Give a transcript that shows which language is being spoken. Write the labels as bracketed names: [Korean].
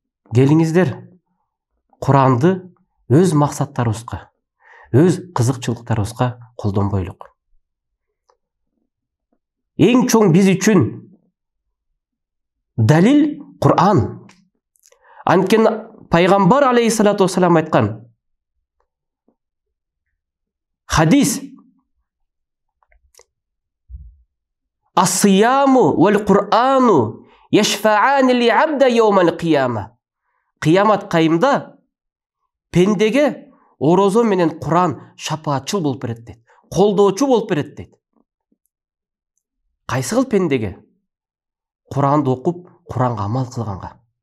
[Kyrgyz] Келиңиздер, Куранды өз максаттарыбызга, өз кызыкчылыктарыбызга колдонбойлук. Эң чоң биз үчүн далил Куран. Анткени пайгамбар алейхиссалату вассалам айткан хадис: [Arabic] Ас-сияму вал Курану яшфаани ли абда йаумал кияма. [Kyrgyz] Кыямат кайымда пендеге орозо менен Куран шапаатчыл болуп берет дейт, колдоочу болуп берет дейт. Кайсы кыл пендеге? Куранды окуп, Куранга амал кылганга.